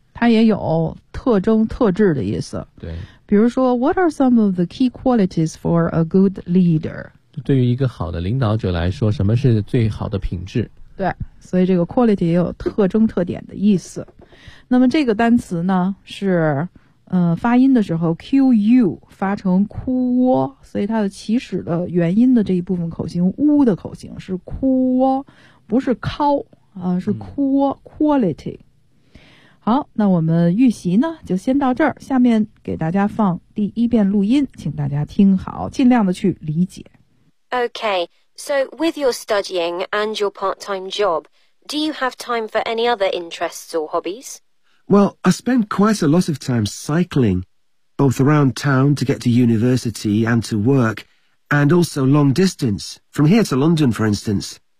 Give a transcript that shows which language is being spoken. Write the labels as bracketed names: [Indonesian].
[Chinese] 它也有特征特质的意思。对，比如说 [English] What are some of the key qualities for a good leader? [Chinese] 对于一个好的领导者来说，什么是最好的品质？对，所以这个 quality 也有特征特点的意思。那么这个单词呢是发音的时候 QU 发成哭窝，所以它的起始的元音的这一部分口型呜的口型是哭窝，不是靠啊，是哭窝 quality。好，那我们预习呢就先到这儿，下面给大家放第一遍录音，请大家听好，尽量的去理解。 [English] Okay, so with your studying and your part-time job, do you have time for any other interests or hobbies? Well, I spend quite a lot of time cycling, both around town to get to university and to work, and also long distance, from here to London, for instance.